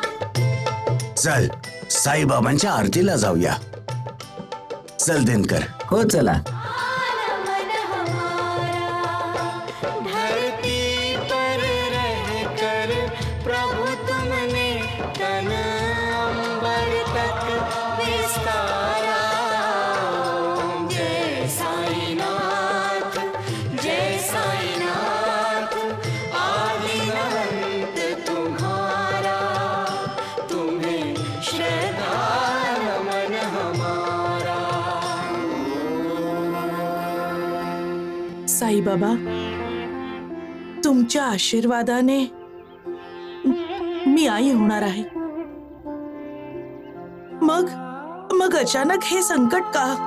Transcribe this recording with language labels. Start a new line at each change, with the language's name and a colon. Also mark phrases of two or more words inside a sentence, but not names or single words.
Marathi: चल साईबाबांच्या आरतीला जाऊया. चल दिनकर. हो चला.
Hindi: मन हमारा धरती पर रहकर प्रभु तुमने तन अंबर तक विस्तारा. ओम जय साईनाथ, जय साईनाथ. आदि अंत तुम्हारा, तुम्हें श्रद्धा नमन हमारा.
Marathi: साईबाबा, तुमच्या आशीर्वादाने मी आई होणार आहे. मग अचानक हे संकट का?